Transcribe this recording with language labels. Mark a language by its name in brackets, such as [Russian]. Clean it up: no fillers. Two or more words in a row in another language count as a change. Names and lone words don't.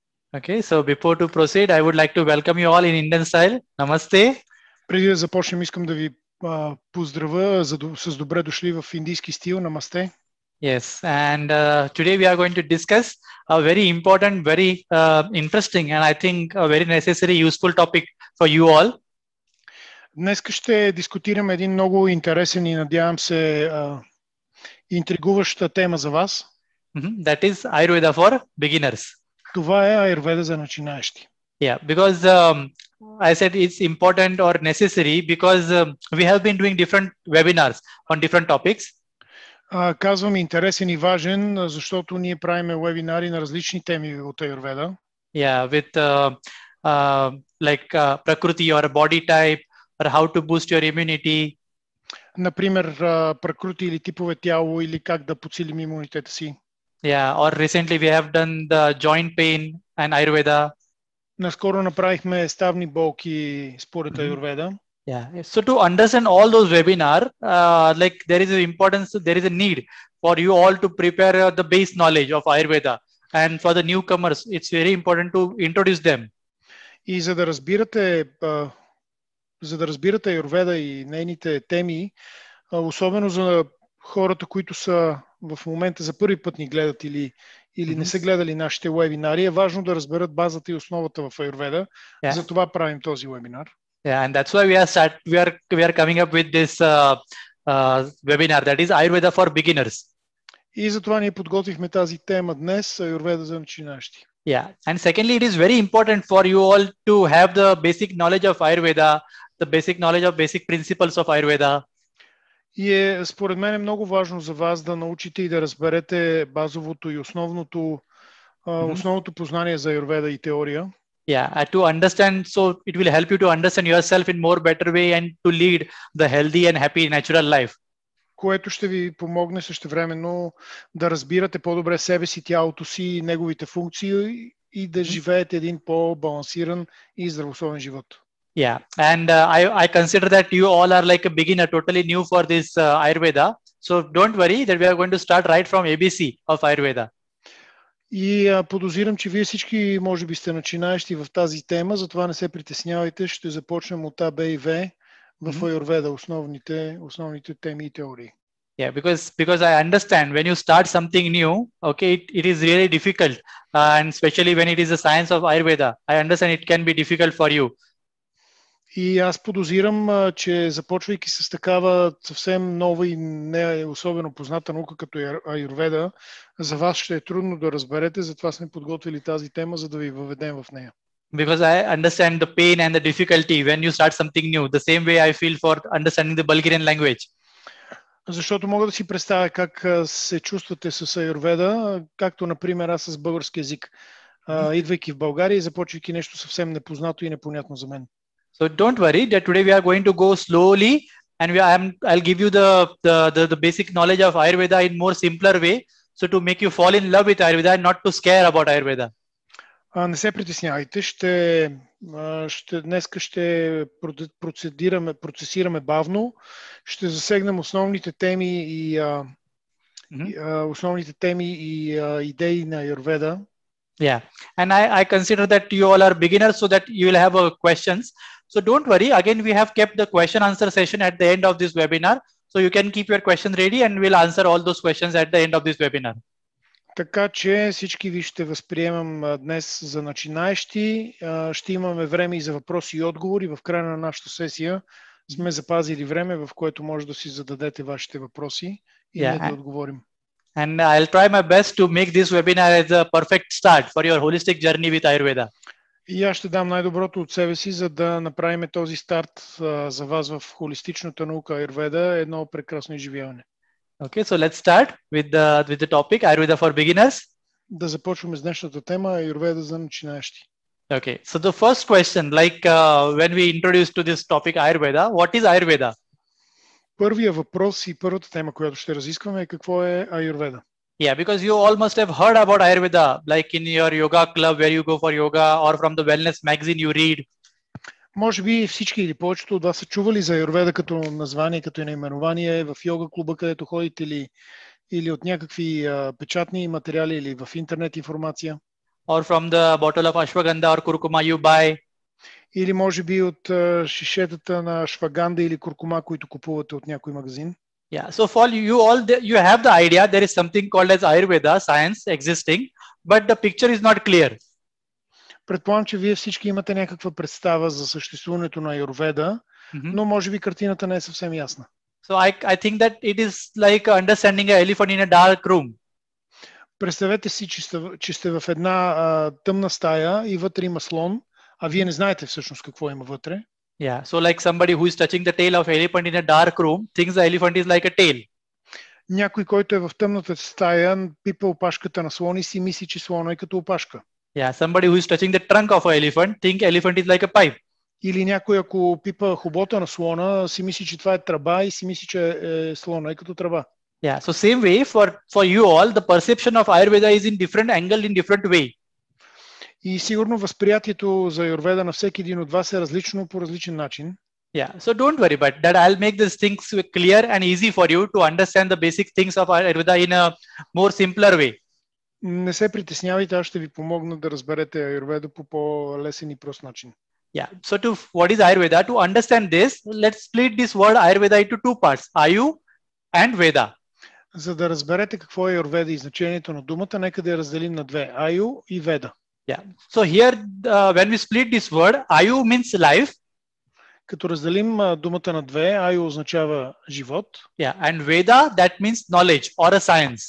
[English] Okay, so before to proceed, I would like to welcome you all in Indian style. Namaste. [Bulgarian] Преди да започнем, искам да ви поздравя с добре дошли в индийски стил. Намасте. [English] Yes, and today we are going to discuss a very important, very interesting, and I think a very necessary, useful topic for you all. [Bulgarian] Днес ще дискутираме един много интересен и надявам се интригуваща тема за вас. [English] That is Ayurveda for beginners. [Bulgarian] Това е аюрведа за начинаещи. [English] Yeah, because I said it's important or necessary because we have been doing different webinars on different topics. [Bulgarian] Казвам интересен и важен, защото ние правим вебинари на различни теми от аюрведа. [English] Yeah, with like Prakriti or body type or how to boost your immunity. [Bulgarian] Например, пракрути или типове тяло или как да подсилим имунитета си. [English] Yeah, or recently we have done the joint pain and Ayurveda. [Bulgarian] Наскоро направихме ставни болки според аюрведа. [English] Yeah, so to understand all those webinar, like there is an importance, there is a need for you all to prepare the base knowledge of Ayurveda, and for the newcomers, it's very important to introduce them. [Bulgarian] И за да разбирате аюрведа и нейните теми, особено за хората, които са в момента за първи път ни гледат или не са гледали нашите вебинари, е важно да разберат базата и основата в аюрведа. [English] Yeah. [Bulgarian] Затова правим този вебинар. [English] Yeah, and that's why we are coming up with this webinar, that is Ayurveda for beginners. [Bulgarian] И затова ние подготвихме тази тема днес, аюрведа за начинаещи. [English] Yeah, and secondly, it is very important for you all to have the basic knowledge of Ayurveda, the basic knowledge of basic principles of Ayurveda. [Bulgarian] И според мен е много важно за вас да научите и да разберете базовото и основното познание за аюрведа и теория. [English] Yeah, to understand, so it will help you to understand yourself in more better way and to lead the healthy and happy natural life. [Bulgarian] Което ще ви помогне същевременно да разбирате по-добре себе си, тялото си, неговите функции и да живеете един по-балансиран и здравословен живот. [English] Yeah, and I consider that you all are like a beginner, totally new for this Ayurveda. So don't worry that we are going to start right from ABC of Ayurveda. [Bulgarian] И подозирам, че вие всички може би сте начинаещи в тази тема, затова не се притеснявайте, ще започнем от А, Б и В в аюрведа, основните теми и теории. [English] Yeah, because I understand when you start something new, okay, it is really difficult, and especially when it is the science of Ayurveda, I understand it can be difficult for you. [Bulgarian] И аз подозирам, че започвайки с такава съвсем нова и не особено позната наука като аюрведа, за вас ще е трудно да разберете, затова сме подготвили тази тема, за да ви въведем в нея. [English] Because I understand the pain and the difficulty when you start something new, the same way I feel for understanding the Bulgarian language. [Bulgarian] Защото мога да си представя как се чувствате с аюрведа, както например аз с български език, идвайки в България и започвайки нещо съвсем непознато и непонятно за мен. [English] So don't worry that today we are going to go slowly, and I'll give you the basic knowledge of Ayurveda in more simpler way, so to make you fall in love with Ayurveda and not to scare about Ayurveda. [Bulgarian] Не се притеснявайте, днеска ще процесираме бавно, ще засегнем основните теми и идеи на аюрведа. [English] Yeah, and I consider that you all are beginners, so that you will have questions. So don't worry. Again, we have kept the question answer session at the end of this webinar, so you can keep your question ready, and we'll answer all those questions at the end of this webinar. [Bulgarian] Така че всички ви ще възприемам днес за начинаещи. Ще имаме време и за въпроси и отговори. В края на нашата сесия сме запазили време, в което може да си зададете вашите въпроси и ние да отговорим. [English] And I'll try my best to make this webinar as a perfect start for your holistic journey with Ayurveda. [Bulgarian] И аз ще дам най-доброто от себе си, за да направим този старт за вас в холистичната наука Аюрведа едно прекрасно изживяване. [English] Okay, so let's start with the topic Ayurveda for beginners. [Bulgarian] Да започваме с днешната тема Аюрведа за начинаещи. [English] Okay, so the first question, like when we introduce to this topic Ayurveda, what is Ayurveda? [Bulgarian] Първия въпрос и първата тема, която ще разискваме е какво е аюрведа. [English] Yeah, because you all must have heard about Ayurveda, like in your yoga club where you go for yoga, or from the wellness magazine you read. [Bulgarian] Може би всички или повечето от вас са чували за аюрведа като название, като наименование в йога клуба, където ходите или от някакви печатни материали или в интернет информация. [English] or from the bottle of ashwagandha or kurkuma you buy. [Bulgarian] Или може би от шишетата на ашваганда или куркума, които купувате от някой магазин. [English] Yeah, so for you all, you have the idea there is something called as Ayurveda science existing, but the picture is not clear. [Bulgarian] Предполагам, че вие всички имате някаква представа за съществуването на Аюрведа, но може би картината не е съвсем ясна. [English] So I think that it is like understanding an elephant in a dark room. [Bulgarian] Представете си, че сте в една тъмна стая и вътре има слон, а вие не знаете всъщност какво има вътре. [English] Yeah, so like somebody who is touching the tail of elephant in a dark room thinks the elephant is like a tail. [Bulgarian] Някой, който е в тъмната стая, пипа опашката на слон и си мисли, че слона е като опашка. [English] Yeah, somebody who is touching the trunk of an elephant think elephant is like a pipe. [Bulgarian] Или някой, ако пипа хобота на слона, си мисли, че това е тръба и си мисли, че слона е като тръба. [English] Yeah, so same way for you all, the perception of Ayurveda is in different angle, in different way. [Bulgarian] И сигурно възприятието за Аюрведа на всеки един от вас е различно по различен начин. [English] Yeah, so don't worry, but that I'll make these things clear and easy for you to understand the basic things of Ayurveda in a more simpler way. [Bulgarian] Не се притеснявайте, аз ще ви помогна да разберете Аюрведа по по-лесен и прост начин. [English] Yeah, so what is Ayurveda? To understand this, let's split this word Ayurveda into two parts, Ayu and Veda. [Bulgarian] За да разберете какво е Аюрведа и значението на думата, нека да я разделим на две, Аю и Веда. [English] Yeah, so here when we split this word, Ayu means life. [Bulgarian] Като разделим думата на две, Аю означава живот. [English] Yeah, and Veda, that means knowledge or a science.